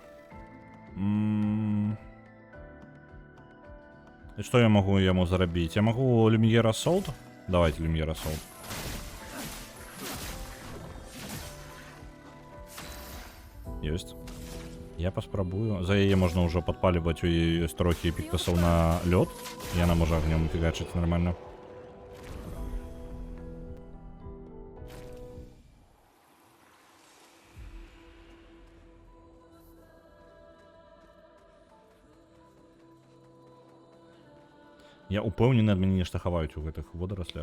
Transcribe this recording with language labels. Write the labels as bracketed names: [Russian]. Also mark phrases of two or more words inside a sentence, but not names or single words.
[Russian] И что я могу ему зарабить? Я могу Люмьер Ассолт? Давайте Люмьер Ассолт. Есть. [Belarusian] Я паспрабую. За яе можна ўжо падпаліваць, у яе ёсць трохі піктасаў на лёд. І яна можа агнём фігачыць нормально. Я упэўнены, ад мяне нешта хаваюць у гэтых водараслях.